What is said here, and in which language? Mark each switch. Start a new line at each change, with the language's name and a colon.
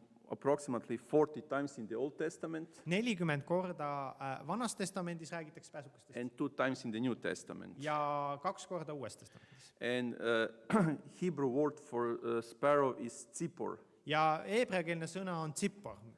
English: Approximately 40 times in the Old Testament
Estonian: 40 korda Vanas testamendis räägitakse pääsukestest
English: and 2 times in the New Testament.
Estonian: ja 2 korda Uues testamendis.
English: And Hebrew word for sparrow is tzipor,
Estonian: Ja heebreakeelne sõna on tsippor,